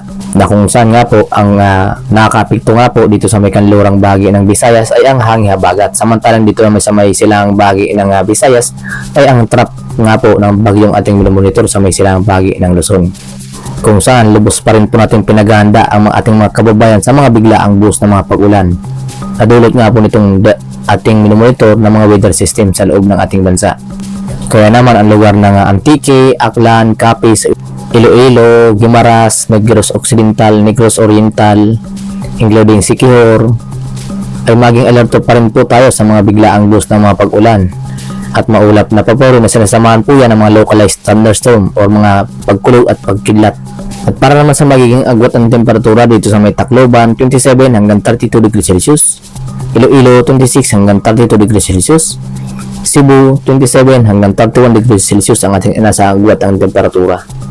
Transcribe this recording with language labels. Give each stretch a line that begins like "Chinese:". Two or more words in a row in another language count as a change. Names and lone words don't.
Filipino: Na kung saan nga po ang nakakapekto nga po dito sa may kanlurang bahagi ng Visayas ay ang hanging habagat, samantalang dito naman sa may silangang bahagi ng Visayas ay ang trap nga po ng bagyong ating monitor sa may silangang bahagi ng Luzon. Kung saan lubos pa rin po natin pinagahanda ang ating mga kababayan sa mga biglaang buhos ng mga pag-ulan. Nadulot nga po nitong ating monitor ng mga weather system sa loob ng ating bansa. Kaya naman ang lugar ng Antique, Aklan, Capiz, Iloilo, Guimaras, Negros Occidental, Negros Oriental, including Siquijor, ay maging alerto pa rin po tayo sa mga biglaang buhos ng mga pag-ulan at maulap na papurin na sinasamahan po yan ng mga
English: localized thunderstorm
Filipino: o mga pagkulog at pagkidlat. At para naman sa magiging agwat ng temperatura dito sa may Tacloban, 27 hanggang 32
English: degrees Celsius,
Filipino: Iloilo 26 hanggang 32
English: degrees Celsius,
Filipino: Cebu 27 hanggang 31
English: degrees Celsius
Filipino: ang ating inasahang agwat ng temperatura.